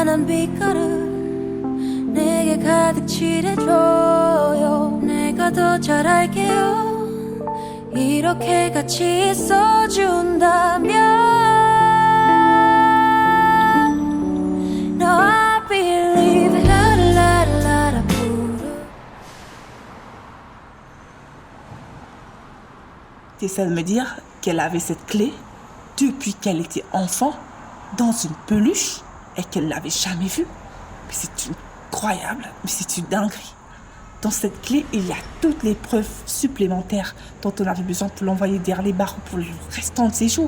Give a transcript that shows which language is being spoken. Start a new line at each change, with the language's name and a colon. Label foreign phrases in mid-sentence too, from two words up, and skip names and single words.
Korean: 난 빛깔을 내게 가득 칠해줘요 내가 더 잘 알게요 이렇게 같이 있어준다면
English: No, I believe it
Korean: 라라라라라 부르
French: T'essaies de me dire qu'elle avait cette clé depuis qu'elle était enfant dans une peluche et qu'elle l'avait jamais vue. Mais c'est incroyable, mais c'est une dinguerie. Dans cette clé, il y a toutes les preuves supplémentaires dont on avait besoin pour l'envoyer derrière les barreaux pour le restant de ses jours.